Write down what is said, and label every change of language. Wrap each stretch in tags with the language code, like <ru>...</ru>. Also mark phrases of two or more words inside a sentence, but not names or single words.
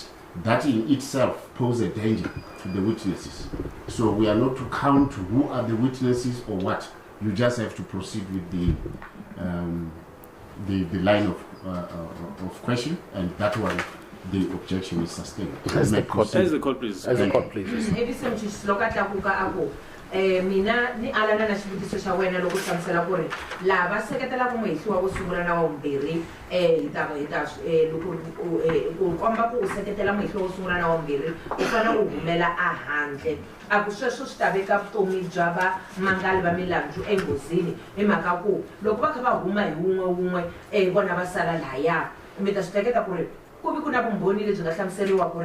<en>That in itself poses a danger to the witnesses. So we are not to count who are the witnesses or what. You just have to proceed with the line of question, and that one, the objection is sustained. As the court pleases. As the court pleases.</en> <ts>Mina ni alana na xivutiso xa wena loko hlamusela ku ri lava seketela ku muhehliwa wo sungula na wa vumbirhi loko u komba ku u seketela muhehliwa wo sungula na wa vumbirhi u fanele u humela ehandle a ku sweswo swi ta veka vutomi bya vamangali va milandzu enghozini hi mhaka ku loko va kha va huma hi wun'we vona va sala lahaya mi ta swi hleketa ku ri ku vi ku na vumbhoni lebyi nga hlamuseriwa ku</ts>